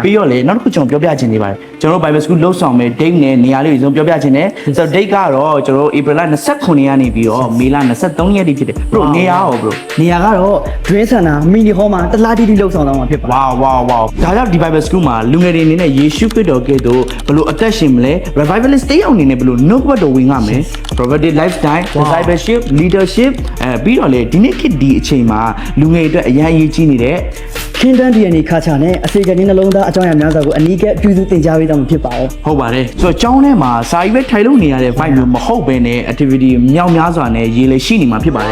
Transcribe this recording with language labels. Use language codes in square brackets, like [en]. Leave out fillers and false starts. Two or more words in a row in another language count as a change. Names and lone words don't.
[my] ပြီးတော့လေနောက်တစ်ခုကျွန်တော်ပြောပြချင်နေပါတယ်ကျွန်တော် Bible School လှုပ်ဆောင်မဲ့ date နဲ့နေရာလေးကိုကျွန်တော်ပြောပြချင်တယ်ဆိုတော့ date ကတော့ကျွန်တော် April 29ရက်နေပြီးတော့မေလ23ရက်နေ့ဖြစ်တယ် bro နေရာရော bro နေရာကတော့ Dream Center Mini Hall မှာတလားတီတီလှုပ်ဆောင်တော့မှာဖြစ်ပါတယ် wow ဒါကြောင့်ဒီ Bible School မှာလူငယ်တွေအနေနဲ့ယေရှုခရစ်တော်ကဲ့သို့ဘယ်လိုအသက်ရှင်မလဲ revivalist တယောက်အနေနဲ့ဘယ်လိုနှုတ်ဘတ်တော်ဝင်ရမလဲ [en] prophetic lifestyle discipleship leadership [my] ပြီးတော့လေဒီနေ့ခေတ်ဒီအချိန်မှာလူငယ်တွေအတွက်အရင်အရေးကြီးနေတဲ့ [en] Kingdom DNA [my] ခါချာနဲ့အစီအကံနှလုံးသားအကြောင်းအရာများစွာကိုအနီးကပ်ပြုစုသင်ကြားပေးတော့မှာဖြစ်ပါတယ် ဟုတ်ပါတယ်ဆိုတော့ကျောင်းထဲမှာစာရေးပဲထိုင်လို့နေရတဲ့ vibe မျိုးမဟုတ်ဘဲနဲ့ activity မြောက်များစွာနဲ့ရေးလေရှိနေမှာဖြစ်ပါတယ်